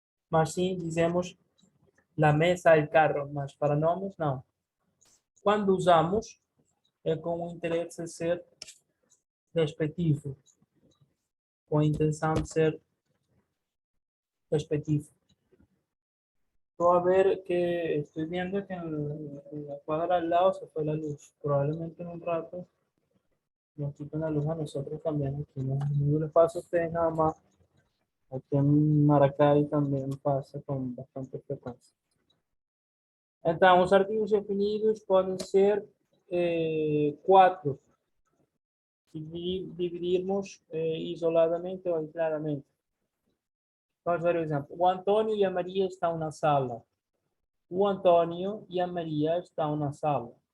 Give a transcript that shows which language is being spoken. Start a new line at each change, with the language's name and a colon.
Portuguese: Mas sim dizemos
Spanish: la mesa, el carro,
Portuguese: mas para nomes, não. Quando usamos, é com o interesse de ser despectivo, com a intenção de ser despectivo. Estou a ver que,
Spanish: estoy viendo que en la cuadra al lado se fue la luz. Probablemente en un rato Nos quitan la luz a nosotros también aquí, ¿no? No le pasa a ustedes nada más. Aquí en Maracay también pasa con bastante frecuencia.
Portuguese: Então, os artigos definidos podem ser quatro, se dividirmos isoladamente ou aisladamente. Vamos ver o exemplo. O Antônio e a Maria estão na sala. O Antônio e a Maria estão na sala.